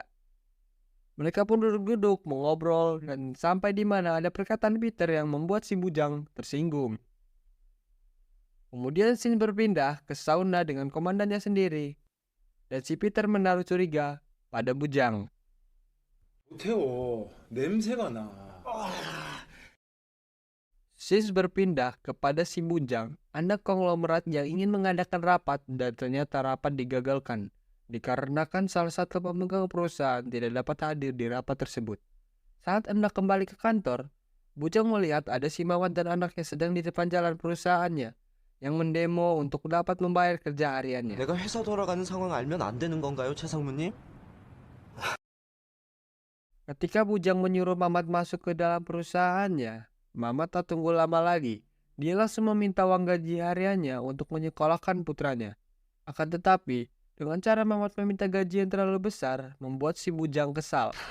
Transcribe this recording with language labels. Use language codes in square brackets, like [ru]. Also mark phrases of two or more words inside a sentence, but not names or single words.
[id] Mereka pun duduk-duduk, mengobrol, dan sampai di mana ada perkataan Peter yang membuat si Bujang tersinggung. Kemudian Shin berpindah ke sauna dengan komandannya sendiri, dan si Peter menaruh curiga pada Bujang. [ko] 못해요. 냄새가 나. [id] Sis berpindah kepada si Bujang, anak konglomerat yang ingin mengadakan rapat dan ternyata rapat digagalkan. dikarenakan salah satu pemegang perusahaan tidak dapat hadir di rapat tersebut. Saat hendak kembali ke kantor, Bujang melihat ada si Mamat dan anaknya sedang di depan jalan perusahaannya yang mendemo untuk dapat membayar kerja hariannya. [ko] 내가 회사 돌아가는 상황 알면 안 되는 건가요, 최상무님? [id] Ketika Bujang menyuruh Mamat masuk ke dalam perusahaannya, Mamat tak tunggu lama lagi. Dia langsung meminta uang gaji hariannya untuk menyekolahkan putranya. Akan tetapi, dengan cara Mamat meminta gaji yang terlalu besar, membuat si Bujang kesal.